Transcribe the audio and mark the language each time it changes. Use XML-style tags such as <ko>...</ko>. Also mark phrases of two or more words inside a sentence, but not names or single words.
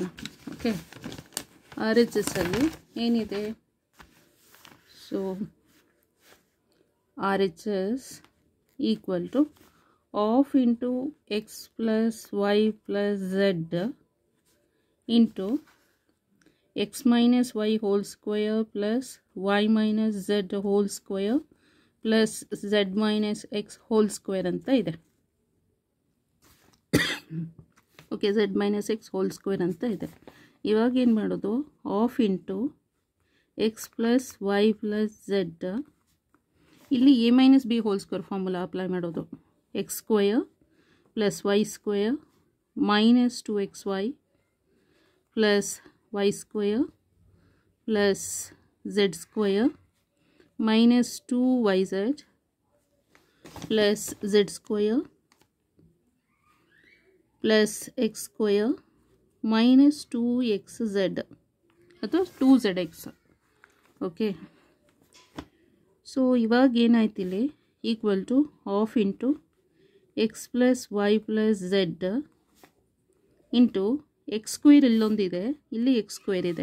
<kn>ಓಕೆ, ಆರ್ ಎಚ್ ಎಸ್ ಅಲ್ಲಿ ಏನಿದೆ?</kn> <en>so RHS equal to half into x plus y plus z into x minus y whole square plus y minus z whole square plus z minus x whole square</en> <kn>ಅಂತ ಇದೆ.</kn> <en>ಓಕೆ, z minus x whole square</en> <kn>ಅಂತ ಇದೆ. ಇವಾಗ ಏನು ಮಾಡೋದು?</kn> <en>half into x plus y plus z, ಇಲ್ಲಿ a minus b whole square formula apply ಮಾಡೋದು. x square plus y square minus 2xy plus y square plus z square minus 2yz plus z square plus x square minus 2xz ಅಥವಾ 2zx.</en> <kn>ಓಕೆ, ಸೊ ಇವಾಗ ಏನಾಯ್ತು ಇಲ್ಲಿ?</kn> <en>equal to half into x plus y plus z into x square</en> <kn>ಇಲ್ಲೊಂದಿದೆ, ಇಲ್ಲಿ</kn> <en>x square ಇದೆ.</en>